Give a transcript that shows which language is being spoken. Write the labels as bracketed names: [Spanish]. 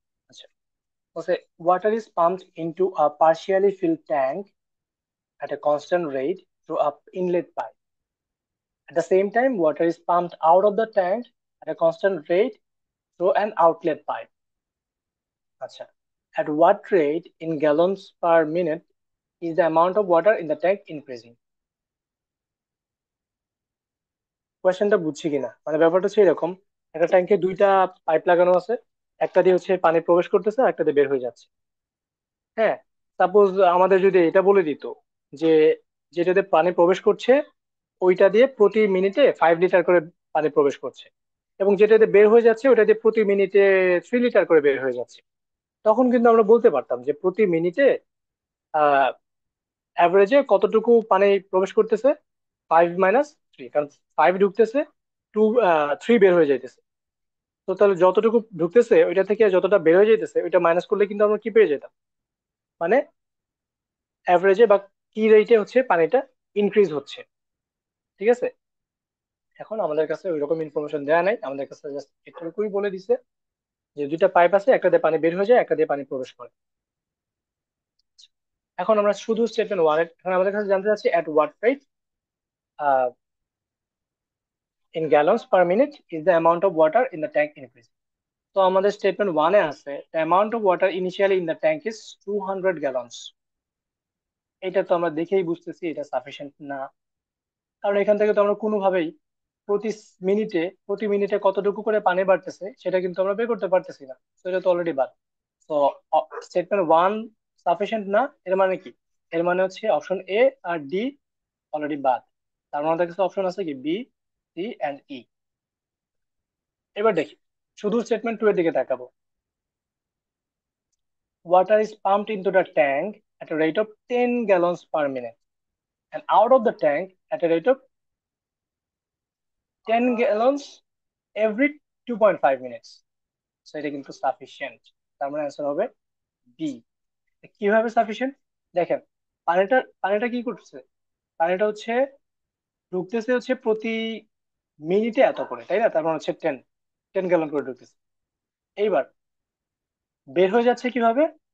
[Bangla] আচ্ছা, বলছে [English] water is pumped into a partially filled tank at a constant rate through a inlet pipe. At the same time, water is pumped out of the tank at a constant rate through an outlet pipe. [Bangla] আচ্ছা, [English] at what rate in gallons per minute is the amount of water in the tank increasing? [Bangla] কোয়েশ্চেনটা বুঝছি কিনা, মানে ব্যাপারটা হচ্ছে এরকম। একটা ট্যাঙ্কে দুইটা পাইপ লাগানো আছে, একটা দিয়ে হচ্ছে পানি প্রবেশ করতেছে আর একটা দিয়ে বের হয়ে যাচ্ছে। হ্যাঁ, সাপোজ আমাদের যদি এটা বলে দিত যে যেটাতে পানি প্রবেশ করছে ওইটা দিয়ে প্রতি মিনিটে 5 লিটার করে পানি প্রবেশ করছে, এবং যেটাতে বের হয়ে যাচ্ছে ওইটা দিয়ে প্রতি মিনিটে 3 লিটার করে বের হয়ে যাচ্ছে, তখন কিন্তু আমরা বলতে পারতাম যে প্রতি মিনিটে আহ অ্যাভারেজে কতটুকু পানি প্রবেশ করতেছে। 5 - 3, কারণ 5 ঢুকতেছে, 3 বের হয়ে যাইতেছে। তো তাহলে যতটুকু ঢুকতেছে ওইটা থেকে যতটা বের হয়ে যাইতেছে ওইটা মাইনাস করলে কিন্তু আমরা কি পেয়ে যেতাম? মানে অ্যাভারেজে বা কি রেটে হচ্ছে পানিটা ইনক্রিজ হচ্ছে। ঠিক আছে, এখন আমাদের কাছে ওই রকম ইনফরমেশন দেওয়া নাই, আমাদের কাছে জাস্ট এটুকুই বলে দিছে যে দুইটা পাইপ আছে, একটা দিয়ে পানি বের হয়ে যায়, একটা দিয়ে পানি প্রবেশ করে। এখন আমরা শুধু স্টেটমেন্ট ওয়ান, এখন আমাদের কাছে জানতে চাচ্ছি [English] at what rate in gallons per minute is the amount of water in the tank increase. [Bangla] তো আমাদের স্টেটমেন্ট ওয়ানে আছে [English] the amount of water initially in the tank is 200 gallons। [Bangla] এটা তো আমরা দেখেই বুঝতেছি এটা সাফিসিয়েন্ট না, কারণ এখান থেকে তো আমরা কোনোভাবেই প্রতি প্রতি মিনিটে কতটুকু করে পানি বাড়তেছে সেটা কিন্তু আমরা বের করতে পারতেছি না, তো এটা তো অলরেডি বাদ। তো স্টেটমেন্ট ওয়ান সাফিসিয়েন্ট না, এর মানে কি? এর মানে হচ্ছে option A আর D already বাদ। তার মানে আমাদের কাছে অপশন আছে কি বি, সি এন্ড ই। এবার দেখি, শুধু স্টেটমেন্ট টু এর দিকে তাকাবো। [English] Water is pumped into the tank at a rate of 10 gallons per minute and out of the tank at a rate of 10 gallons every 2.5 minutes. [Bangla] So এটা কিন্তু sufficient, তার মানে অ্যান্সার হবে বি। কিভাবে sufficient? দেখেন, পানিটা পানিটা কি করতেছে, পানিটা হচ্ছে ঢুকতেছে হচ্ছে প্রতি মিনিটে এত করে, তাই না? তার মানে হচ্ছে 10 গ্যালন করে ঢুকতেছে। এইবার বের হয়ে যাচ্ছে কিভাবে?